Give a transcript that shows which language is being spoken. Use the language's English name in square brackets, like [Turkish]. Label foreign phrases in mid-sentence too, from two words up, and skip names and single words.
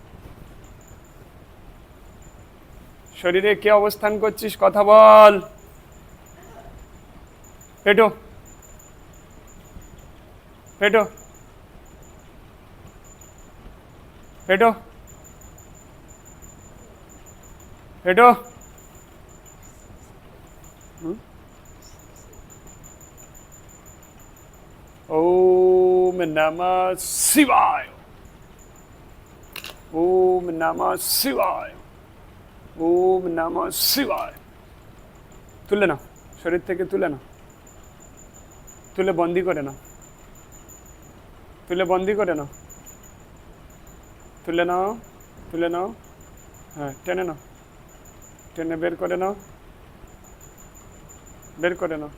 [Bangla] শরীরে কে অবস্থান করছিস কথা বল। পেটো, পেটো, পেটো, পেটো। [Sanskrit] ওম নমঃ শিবায়, ওম নমঃ শিবায়, ওম নমঃ শিবায়। [Bangla] তুলে নাও, শরীর থেকে তুলে নাও, তুলে বন্দি করে নাও, তুলে বন্দি করে নাও, তুলে নাও, তুলে নাও। হ্যাঁ, টেনে নাও, টেনে বের করে নাও, বের করে নাও।